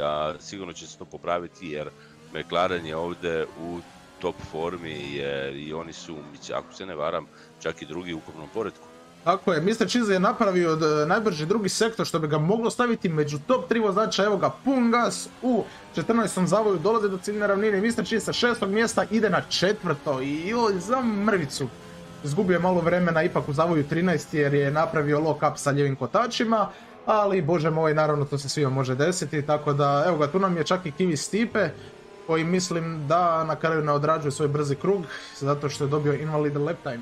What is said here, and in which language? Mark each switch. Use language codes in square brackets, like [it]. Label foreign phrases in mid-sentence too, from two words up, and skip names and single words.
[hr] a sigurno će se to popraviti jer McLaren je ovdje u top formi jer i oni su, ako se ne varam, čak i drugi u ukupnom poretku. Tako je, Mr. Cheese je napravio najbrži drugi sektor što bi ga moglo staviti među top 3 vozača. Evo ga, pun gas u 14. zavoju, dolazi do ciljne ravnine. Mr. Cheese sa 6. mjesta ide na 4. i za mrvicu izgubio je malo vremena ipak u zavoju 13 jer je napravio [en] lock up [hr] sa ljevim kotačima, ali bože moj, naravno to se svima može desiti, tako da evo ga, tu nam je čak i Kiwi Stipe koji mislim da na kraju ne odrađuje svoj brzi krug zato što je dobio [en] invalid lap time.